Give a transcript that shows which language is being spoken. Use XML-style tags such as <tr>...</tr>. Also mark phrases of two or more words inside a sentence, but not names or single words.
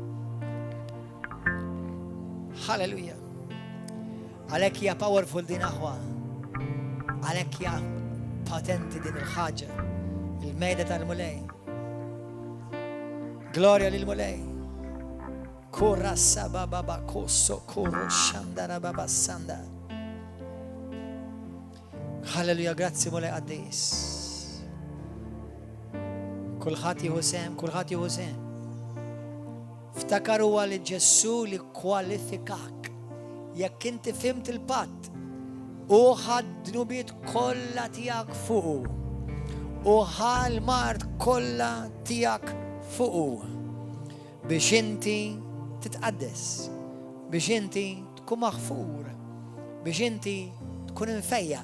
<mt>Halleluja. Għalhekk hija powerful din aħwa. Għalhekk hija patenti din il-ħaġa. Il-mejda tal-mulej. Gloria lil-mulej. Kurra saba baba kosso kurru xandara baba sanda. Halleluja, grazzi mulej għaddis. Kulħadd jieħu sehem, kulħadd jieħu sehem. Ftakar huwa li Ġesu li kwalifikak. Jekk inti fimt il-patt u ħadd dnubiet kollha tiegħek fuqu u ħal mart kollha tiegħek fuqu biex inti titqaddes, biex inti tkun maħfur, biex inti tkun infejjaq.</mt>